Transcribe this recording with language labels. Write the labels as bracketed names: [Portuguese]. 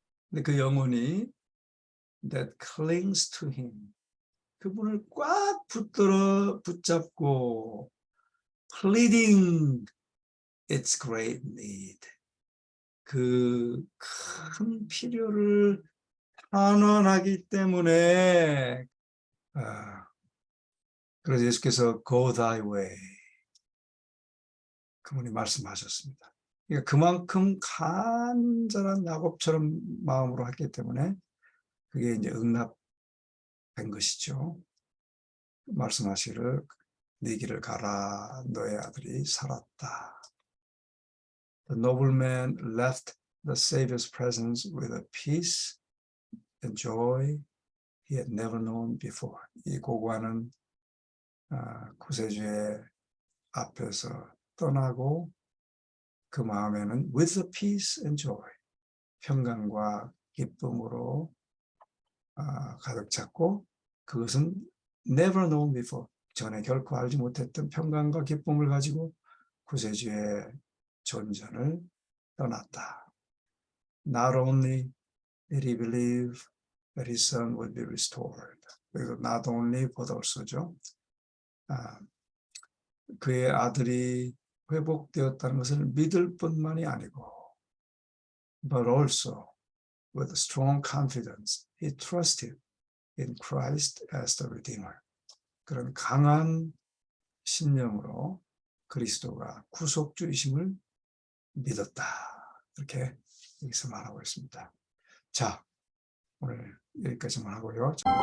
[Korean] 근데 그 영혼이 [English] that clings to him, [Korean] 그분을 꽉 붙잡고 [English] pleading its great need, [Korean] 그 큰 필요를 탄원하기 때문에 그래서 예수께서 [English] go thy way [Korean] 그분이 말씀하셨습니다. 그러니까 그만큼 간절한 야곱처럼 마음으로 했기 때문에 그게 이제 응답된 것이죠. 말씀하시기를 네 길을 가라. 너의 아들이 살았다. [English] The nobleman left the Savior's presence with a peace and joy he had never known before. [Korean] 이 고관은 구세주의 앞에서 떠나고 그 마음에는 [English] with a peace and joy, [Korean] 평강과 기쁨으로 가득 찼고, 그것은 [English] never known before, [Korean] 전에 결코 알지 못했던 평강과 기쁨을 가지고 구세주의 존전을 떠났다. [English] Not only did he believe that his son would be restored. [Korean] 그리고 [English] not only but also [Korean] 죠. 그의 아들이 회복되었다는 것을 믿을 뿐만이 아니고, [English] but also with strong confidence, he trusted in Christ as the Redeemer. [Korean] 그런 강한 신념으로 그리스도가 구속주이심을 믿었다. 이렇게 여기서 말하고 있습니다. 자, 오늘 여기까지만 하고요.